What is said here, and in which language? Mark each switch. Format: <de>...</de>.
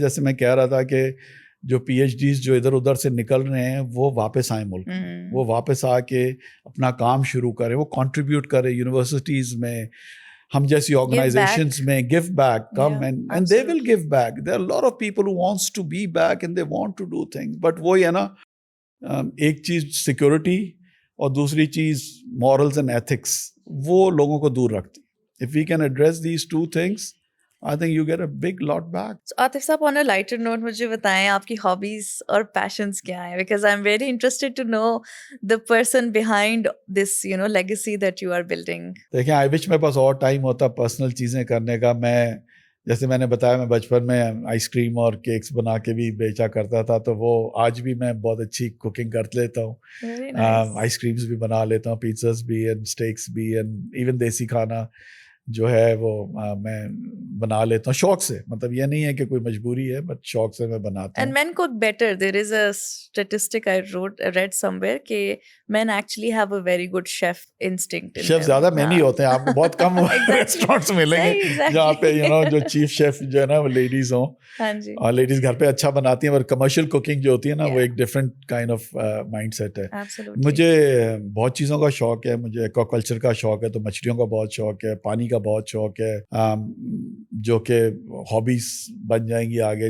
<ur>جیسے میں کہہ رہا تھا کہ جو PhDs جو ادھر ادھر سے نکل رہے ہیں وہ واپس آئیں ملک میں, وہ واپس آ کے اپنا کام شروع کریں, وہ کنٹریبیوٹ کریں یونیورسٹیز میں, ہم جیسی آرگنائزیشنز میں.</ur> <en>give back, come and they will give back. There are a lot of people who wants to be back and they want to do things.</en> <ur>But وہی ہے نا, ایک چیز سیکورٹی اور دوسری چیز</ur> <en>morals and ethics,</en> <ur>وہ لوگوں کو دور رکھتی.</ur> <en>If we can address these 2 things, I think you get a big lot back. So Atif sahab, on a lighter note,</en> <ur>مجھے بتائیں آپ کی</ur> <en>hobbies اور passions کیا ہیں, because I'm very interested to know the person behind this, legacy that you are building.</en> <ur>دیکھیں,</ur> <en>I wish</en> <ur>میرے پاس اور ٹائم ہوتا پرسنل چیزیں کرنے کا. میں جیسے میں نے بتایا میں بچپن میں آئس کریم اور کیکس بنا کے بھی بیچا کرتا تھا, تو وہ آج بھی میں بہت اچھی کوکنگ کر لیتا ہوں. آئس کریمس بھی بنا لیتا ہوں, پیزاز بھی, اینڈ اسٹیکس بھی, اینڈ ایون دیسی کھانا جو ہے وہ میں بنا لیتا ہوں شوق سے. مطلب یہ نہیں ہے کہ کوئی مجبوری ہے, بٹ شوق سے میں بناتا ہوں.</ur> <en>And men cook better. There is a statistic I read somewhere</en> <ur>کہ</ur> <en>men actually have a very good chef instinct.</en> <ur>Chef زیادہ مین ہی ہوتے ہیں, آپ کو بہت کم ریسٹورینٹس ملیں گے جہاں پہ جو چیف شیف جو ہے نا وہ لیڈیز ہوں. اور لیڈیز گھر پہ اچھا بناتی ہیں, اور کمرشیل کوکنگ جو ہوتی ہے نا وہ ایک</ur> <en>different kind of mindset</en> <ur>ہے. مجھے بہت چیزوں کا شوق ہے, مجھے ایکوا کلچر کا شوق ہے, تو مچھلیوں کا بہت شوق ہے, پانی کا بہت شوق ہے, جو کہ ہابیز بن جائیں گی آگے.</ur>